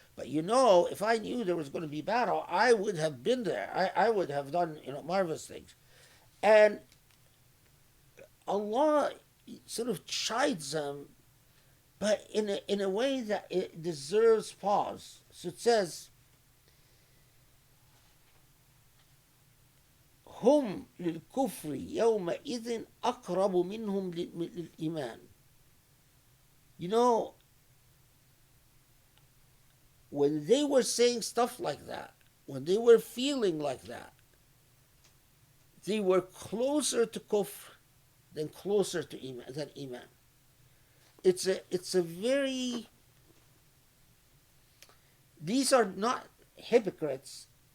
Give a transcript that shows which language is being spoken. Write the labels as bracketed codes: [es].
[en] But if I knew there was going to be a battle, I would have been there. I would have done, marvelous things. And Allah sort of chides them, but in a way that it deserves pause. So it says, [ar] هم للكفر يومئذ أقرب منهم للإيمان. [en] When they were saying stuff like that, when they were feeling like that, they were closer to kufr than closer to iman. It's a very, these are not hypocrites.